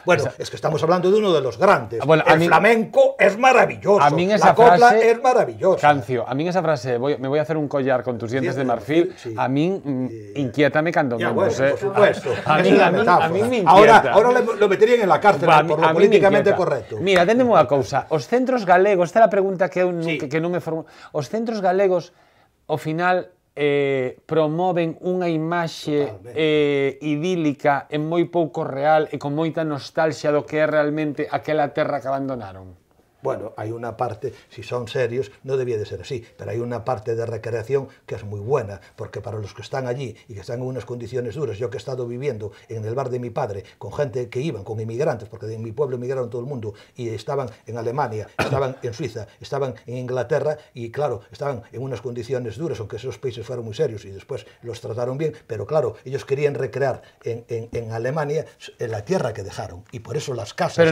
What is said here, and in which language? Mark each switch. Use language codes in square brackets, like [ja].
[es] Bueno, es que estamos hablando de uno de los grandes. El flamenco es maravilloso. La copla es maravillosa. [gl] Cancio, a min esa frase, [es] me voy a hacer un collar con tus dientes de marfil, [gl] a min inquiétame cando menos. [es] Por supuesto. A mí me inquieta. Ahora lo meterían en la cárcel por lo políticamente correcto. [gl] Mira, téndeme unha cousa. Os centros galegos, esta é a pregunta que non me formulo. Os centros galegos, ao final, promoven unha imaxe idílica e moi pouco real e con moita nostalgia do que é realmente aquela terra que abandonaron. [es] Bueno, hay una parte, si son serios, no debía de ser así, pero hay una parte de recreación que es muy buena, porque para los que están allí y que están en unas condiciones duras, yo que he estado viviendo en el bar de mi padre, con gente que iban, con inmigrantes, porque de mi pueblo emigraron todo el mundo, y estaban en Alemania, estaban en Suiza, estaban en Inglaterra, y claro, estaban en unas condiciones duras, aunque esos países fueron muy serios y después los trataron bien, pero claro, ellos querían recrear en Alemania la tierra que dejaron, y por eso las casas